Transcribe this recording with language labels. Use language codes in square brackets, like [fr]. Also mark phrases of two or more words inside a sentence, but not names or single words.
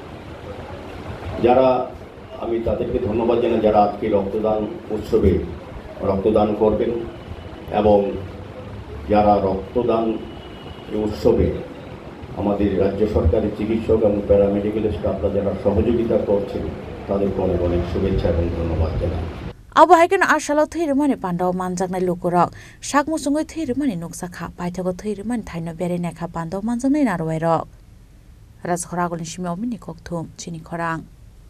[bn] আমি তাদেরকে ধন্যবাদ জানাই যারা আজকে রক্তদান উৎসবে রক্তদান করবেন, এবং যারা রক্তদান উৎসবে আমাদের রাজ্য সরকারের চিকিৎসক এবং [en] paramedical staffra [bn] যারা সহযোগিতা করছেন তাদেরকে অনেক অনেক শুভেচ্ছা এবং ধন্যবাদ জানাই। [trp] Abo haikan arsalo thirmani pandau manjaknai lukurok sakmusungoi thirmani nuksakha paithago thirmani thaino berenekha pandau manjaknai narwairok Rajkhoragolni simyaw mini kokthum chini khorang